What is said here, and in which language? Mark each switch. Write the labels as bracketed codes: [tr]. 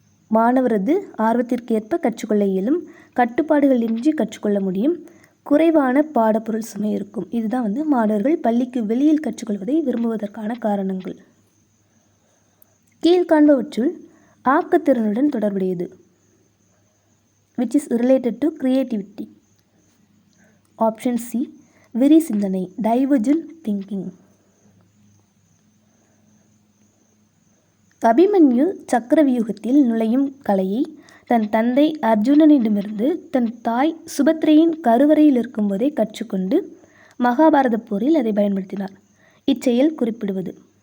[ta] மாணவரது ஆர்வத்திற்கேற்ப கற்றுக்கொள்ள இயலும், கட்டுப்பாடுகளின்றி கற்றுக்கொள்ள முடியும், குறைவான பாடப்பொருள் சுமை இருக்கும். இதுதான் மாணவர்கள் பள்ளிக்கு வெளியில் கற்றுக்கொள்வதை விரும்புவதற்கான காரணங்கள். கீழ்காண்பவற்றுள் ஆக்கத்திறனுடன் தொடர்புடையது. [en] which is related to creativity. Option C, [ta] விரி சிந்தனை, [en] divergent thinking. [ta] அபிமன்யு சக்கரவியூகத்தில் நுழையும் கலையை தன் தந்தை அர்ஜுனனிடமிருந்து தன் தாய் சுபத்ரையின் கருவறையில் இருக்கும்போதே கற்றுக்கொண்டு மகாபாரத போரில் அதை பயன்படுத்தினார். இச்செயல் குறிப்பிடுவது.